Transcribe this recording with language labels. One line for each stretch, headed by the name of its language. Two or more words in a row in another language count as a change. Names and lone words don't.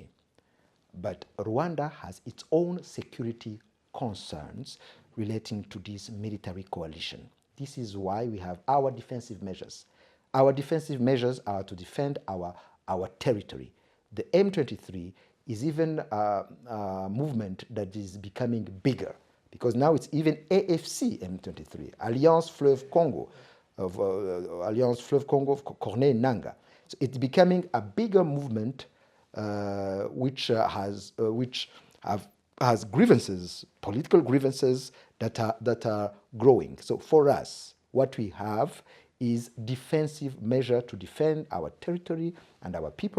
English: But Rwanda has its own security concerns relating to this military coalition. This is why we have our defensive measures. Our defensive measures are to defend our territory. The M23 is even a movement that is becoming bigger, because now it's even AFC M23, Alliance Fleuve Congo, Alliance Fleuve Congo of Corneille Nangaa. So it's becoming a bigger movement which has grievances, political grievances that are growing. So for us, what we have is defensive measure to defend our territory and our people.